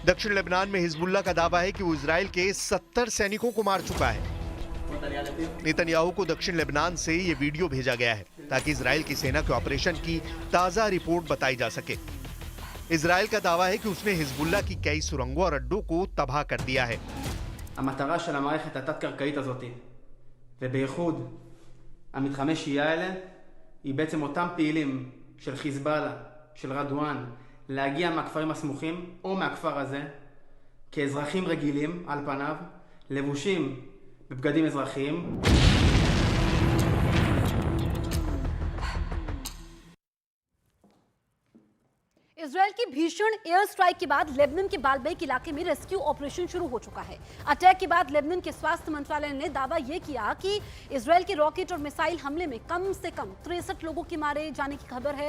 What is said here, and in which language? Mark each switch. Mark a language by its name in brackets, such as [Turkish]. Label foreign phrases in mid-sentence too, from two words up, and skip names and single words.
[Hindi] दक्षिण लेबनान में हिजबुल्लाह का दावा है कि वो इजराइल के 70 सैनिकों को मार चुका है। नेतन्याहू को दक्षिण लेबनान से ये वीडियो भेजा गया है ताकि इजराइल की सेना के ऑपरेशन की ताजा रिपोर्ट बताई जा सके। इजराइल का दावा है कि उसने हिजबुल्लाह की कई सुरंगों और अड्डों को तबाह कर दिया है। [Hebrew] המטרה של המערכת התת-קרקעית הזאת, ובייחוד המתחמי שהייה האלה, היא בעצם אותם פעילים של חיזבאללה, של רדואן, להגיע מהכפרים הסמוכים או מהכפר הזה כאזרחים רגילים על פניו, לבושים בבגדים אזרחיים. [Hindi] इजराइल की भीषण [English] air strike [Hindi] के बाद लेबनान के बालबेक इलाके में [English] rescue operation [Hindi] शुरू हो चुका है। अटैक के बाद लेबनान के स्वास्थ्य मंत्रालय ने दावा यह किया कि इजराइल के रॉकेट और मिसाइल हमले में कम से कम 63 लोगों के मारे जाने की खबर है।